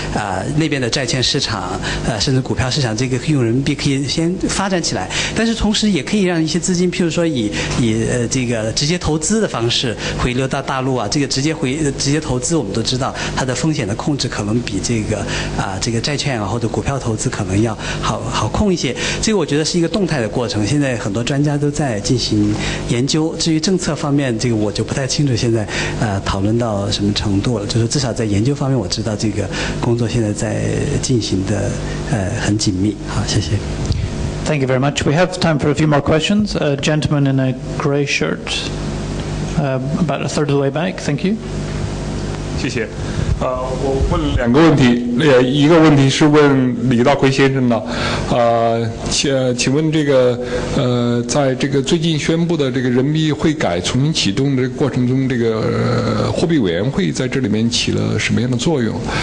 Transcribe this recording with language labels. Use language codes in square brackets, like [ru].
[zh] 把那边的债券市场甚至股票市场这个用人民币可以先发展起来，但是同时也可以让一些资金，譬如说以这个直接投资的方式回流到大陆啊，这个直接投资我们都知道它的风险的控制可能比这个债券啊或者股票投资可能要好控一些。这个我觉得是一个动态的过程，现在很多专家都在进行研究。至于政策方面，这个我就不太清楚现在讨论到什么程度了，就是至少在研究方面我知道这个工作现在在进行的很紧密。好，谢谢。 [en] Thank you very much. We have time for a few more questions. A gentleman in a grey shirt, about a third of the way back. Thank you. [zh] 谢谢。我问2个问题，一个问题是问李大奎先生的，请问这个在这个最近宣布的这个人民币汇改重新启动的这个过程中，这个货币委员会在这里面起了什么样的作用？